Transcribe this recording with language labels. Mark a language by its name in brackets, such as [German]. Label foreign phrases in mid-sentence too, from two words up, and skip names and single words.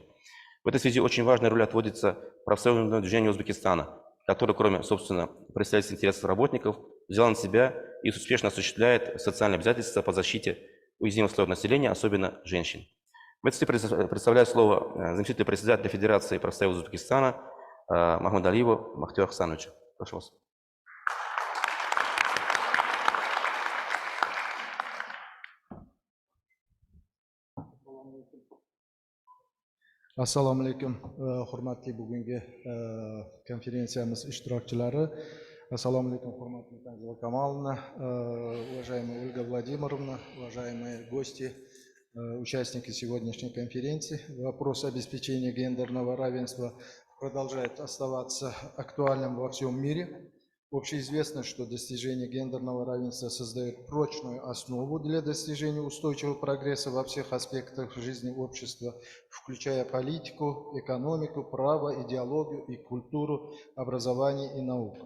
[Russian] В этой связи очень важная роль отводится профсоюзному движению Узбекистана, который, кроме, собственно, представительства интересов работников, взял на себя и успешно осуществляет социальные обязательства по защите уязвимых слоев населения, особенно женщин. В этой связи представляю слово заместителя председателя Федерации профсоюза Узбекистана Махмудалиеву Махтиёра Хасановича. Прошу вас. [Uzbek] Assalomu alaykum, hurmatli bugungi konferensiyamiz ishtirokchilari. Assalomu alaykum, hurmatli [Russian] Tanzila Камаловна, уважаемая Ольга Владимировна, уважаемые гости, участники сегодняшней конференции. Вопрос обеспечения гендерного равенства продолжает оставаться актуальным во всем мире. Общеизвестно, что достижение гендерного равенства создает прочную основу для достижения устойчивого прогресса во всех аспектах жизни общества, включая политику, экономику, право, идеологию и культуру, образование и науку.